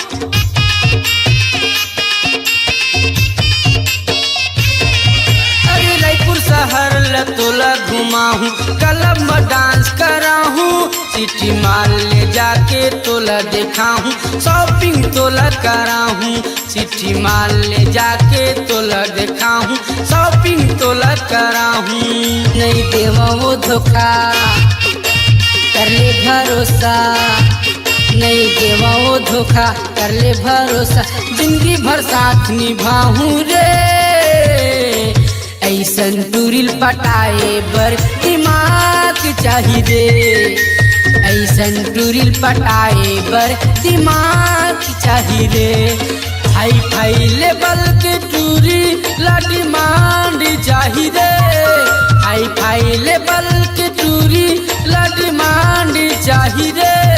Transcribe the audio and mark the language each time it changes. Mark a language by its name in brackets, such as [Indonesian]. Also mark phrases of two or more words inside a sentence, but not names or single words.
[Chhattisgarhi] अरे रायपुर शहर ल तोला घुमाऊं क्लब में डांस कराऊं चिट्ठी माल ले जाके तोला दिखाऊं शॉपिंग तोला कराऊं चिट्ठी माल ले जाके तोला दिखाऊं शॉपिंग तोला कराऊं नहीं देवा वो धोखा कर ले भरोसा नहीं देवा वो धोखा कर ले भरोसा जिंदगी भर साथ निभाऊं रे ऐसन टूरिल पटाए बर दिमाग चाही रे ऐसन टूरिल पटाए बर दिमाग चाही रे [English] hi-fi level [Chhattisgarhi] के टूरी ला डिमांड चाही रे [English] hi-fi level [Chhattisgarhi] के टूरी ला डिमांड चाही रे